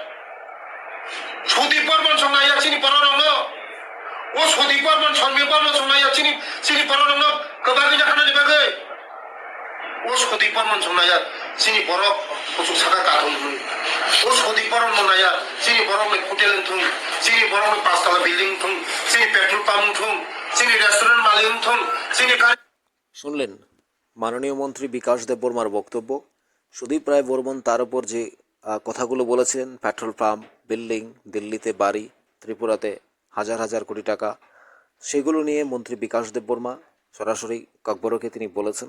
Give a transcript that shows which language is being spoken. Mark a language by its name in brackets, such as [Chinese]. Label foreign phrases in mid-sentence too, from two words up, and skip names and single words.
[Kok Borok] सुदीप बर्मन संनाया सिनि बररंनो ओ सुदीप बर्मन सनमि बर्मन संनाया सिनि बररंनो गोबाङै जाखानानि बगे ओ सुदीप बर्मन संनाया सिनि बर कुसुक सागा कादोंमोन ओ सुदीप बर्मन संनाया सिनि बरनि हटेल थुं सिनि बरनि पाँचतला बिल्डिं थुं सिनि [English] petrol pump [Kok Borok] थुं सिनि रेस्टुरेंट मालिक थुं सिनि [Bangla] শুনলেন মাননীয় মন্ত্রী বিকাশ দেববর্মার বক্তব্য। সুদীপ রায় বর্মন তার উপর যে কথাগুলো বলেছেন, [English] petrol pump, [Bangla] বিল্ডিং, দিল্লিতে বাড়ি, ত্রিপুরাতে হাজার হাজার কোটি টাকা, সেগুলো নিয়ে মন্ত্রী বিকাশ দেববর্মা সরাসরি ককবরকে তিনি বলেছেন।